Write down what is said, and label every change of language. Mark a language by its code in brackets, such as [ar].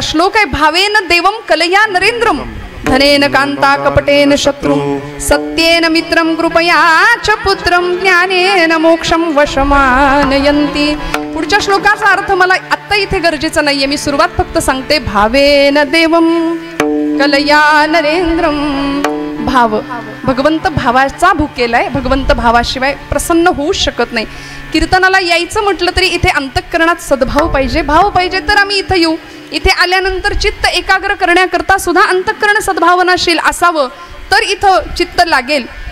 [mr] श्लोक आहे, [sa] भावेन देवम कलया नरेंद्रम धनेन कांता कपटेन शत्रु सत्येन मित्रम कृपया च पुत्रम ज्ञानेन मोक्षम वशमानयन्ति. [mr] पुढच्या श्लोकाचा अर्थ मला आत्ता इथे गरजेचं नाहीये, मी सुरुवात फक्त सांगते. [sa] भावेन देवम कलया नरेंद्रम. [mr] भाव, भगवंत भावाचा भुकेला आहे, भगवंत भावाशिवाय प्रसन्न होऊ शकत नाही. कीर्तनाला यायचं म्हटलं तरी इथे अंतःकरणात सद्भाव पाहिजे, भाव पाहिजे तर आम्ही इथं येऊ. इथे आल्यानंतर चित्त एकाग्र करण्याकरता सुद्धा अंतःकरण सद्भावनाशील असावं तर इथं चित्त लागेल.